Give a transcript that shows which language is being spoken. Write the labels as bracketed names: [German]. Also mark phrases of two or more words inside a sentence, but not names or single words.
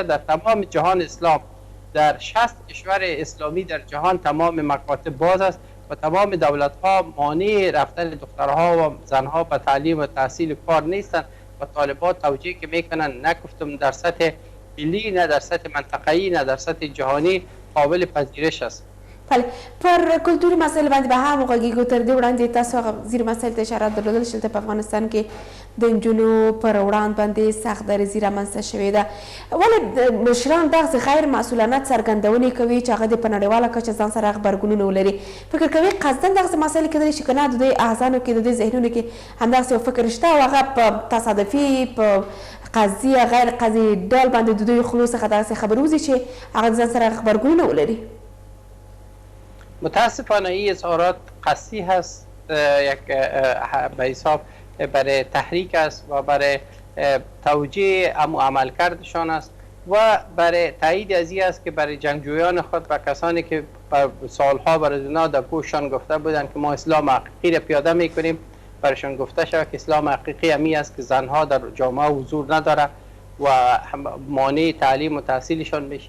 [Persian] در تمام جهان اسلام، در 60 کشور اسلامی در جهان تمام مکاتب باز است و تمام دولت ها مانع رفتن دخترها و زنها به تعلیم و تحصیل کار نیستند و طالبان توجیه که میکنن نگفتم در سطح ملی، نه در سطح منطقه‌ای، نه در سطح جهانی قابل پذیرش است. [Pashto] بله پر کلتوري مسایل باندې به هم وغږیږو. تر دې وړاندې تاسو هغه ځینې مسایل ته اشاره درلودل چې دلته په افغانستان کې د نجونو پر وړاندې باندې سخت دریځي رامنځته شوې ده. ولې مشران دغسې غیر مسؤلانه څرګندونې کوي چې هغه د په نړیواله کچه ځان سره غبرګونونه ولري؟ فکر کوي قصدن دغسې مسایل کیدلی شي که نه د دوی اذهانو کې د دوی ذهنونو کې همدغسې یو فکر شته او هغه په تصادفي په قضدي غیر قضدي ډول باندې د دوی خلو څخه دغسې خبرې وځي چې هغه د ځان سره غبرګونونه ولري؟ [Persian] متاسفانه این اظهارات قصدی هست، یک به حساب برای تحریک است و برای توجیه عملکردشان است و برای تایید از این است که برای جنگجویان خود و کسانی که سالها برای اونا در گوششان گفته بودند که ما اسلام حقیقی را پیاده میکنیم، برایشان گفته شود که اسلام حقیقی همی است که زنها در جامعه حضور نداره و مانع تعلیم و تحصیلشان میشه.